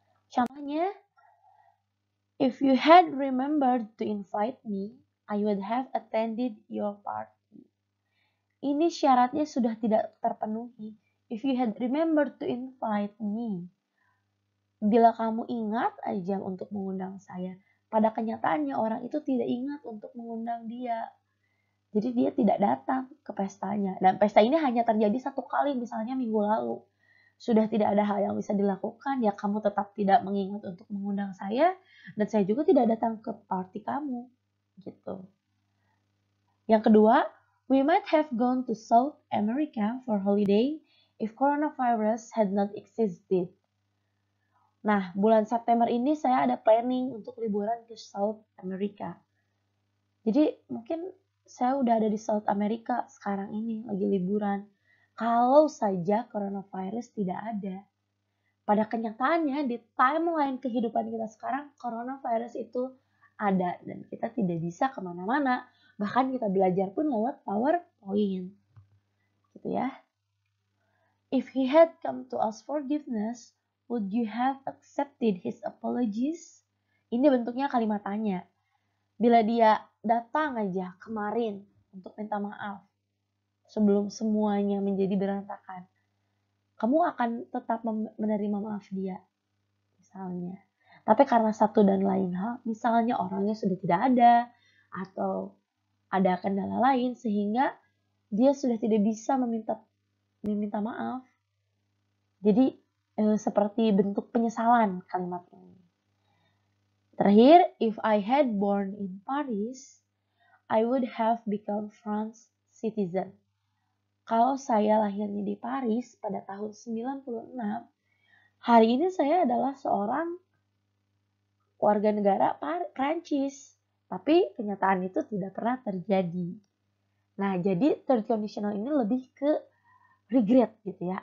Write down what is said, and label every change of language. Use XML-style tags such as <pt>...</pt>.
<id>Contohnya,</id> <en>if you had remembered to invite me, I would have attended your party.</en> <id>Ini syaratnya sudah tidak terpenuhi.</id> <en>If you had remembered to invite me.</en> <id>Bila kamu ingat aja untuk mengundang saya, pada kenyataannya orang itu tidak ingat untuk mengundang dia. Jadi dia tidak datang ke pestanya. Dan pesta ini hanya terjadi satu kali, misalnya minggu lalu. Sudah tidak ada hal yang bisa dilakukan, ya kamu tetap tidak mengingat untuk mengundang saya, dan saya juga tidak datang ke party kamu. Gitu. Yang kedua,</id> <en>we might have gone to South America for holiday if coronavirus had not existed.</en> <id>Nah, bulan September ini saya ada planning untuk liburan ke South America. Jadi mungkin saya udah ada di South America sekarang ini, lagi liburan. Kalau saja coronavirus tidak ada. Pada kenyataannya, di timeline kehidupan kita sekarang, coronavirus itu ada. Dan kita tidak bisa kemana-mana. Bahkan kita belajar pun lewat PowerPoint. Gitu ya.</id> <en>If he had come to ask forgiveness, would you have accepted his apologies?</en> <id>Ini bentuknya kalimat tanya. Bila dia datang aja kemarin untuk minta maaf sebelum semuanya menjadi berantakan, kamu akan tetap menerima maaf dia, misalnya. Tapi karena satu dan lain hal, misalnya orangnya sudah tidak ada, atau ada kendala lain, sehingga dia sudah tidak bisa meminta maaf. Jadi seperti bentuk penyesalan kalimat ini. Terakhir,</id> <en>if I had born in Paris, I would have become France citizen.</en> <id>Kalau saya lahirnya di Paris pada tahun 96, hari ini saya adalah seorang warga negara Prancis. Tapi kenyataan itu tidak pernah terjadi. Nah, jadi third conditional ini lebih ke regret gitu ya.</id>